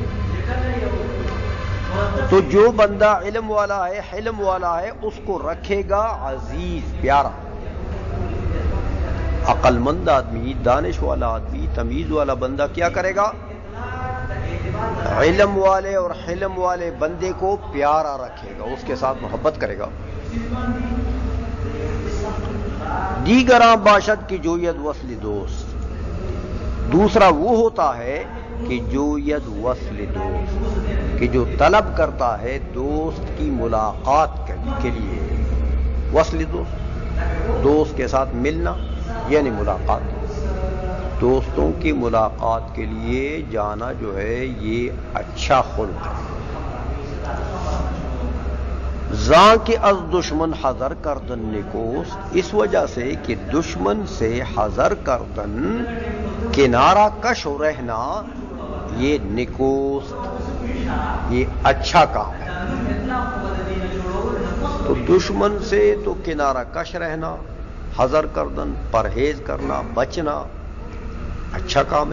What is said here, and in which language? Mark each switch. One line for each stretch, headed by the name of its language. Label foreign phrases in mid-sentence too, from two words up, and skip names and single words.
Urdu: تو جو بندہ علم والا ہے، حلم والا ہے، اس کو رکھے گا عزیز، پیارا۔ عقل مند آدمی، دانش والا آدمی، تمیز والا بندہ کیا کرے گا؟ علم والے اور حلم والے بندے کو پیارا رکھے گا، اس کے ساتھ محبت کرے گا۔
Persian: دیگراں باشد کی جوید وصل دوست،
Urdu: دوسرا وہ ہوتا ہے کہ
Persian: جوید وصل دوست،
Urdu: کہ جو طلب کرتا ہے دوست کی ملاقات کے لیے،
Persian: وصل دوست،
Urdu: دوست کے ساتھ ملنا یعنی ملاقات، دوستوں کی ملاقات کے لیے جانا جو ہے یہ اچھا خلق ہے۔
Persian: زاں کے از دشمن حذر کردن نکوست،
Urdu: اس وجہ سے کہ دشمن سے
Persian: حذر کردن،
Urdu: کنارہ کش رہنا، یہ نکوست، یہ اچھا کام ہے۔ تو دشمن سے تو کنارہ کش رہنا،
Persian: حذر کردن،
Urdu: پرہیز کرنا، بچنا اچھا کام ہے۔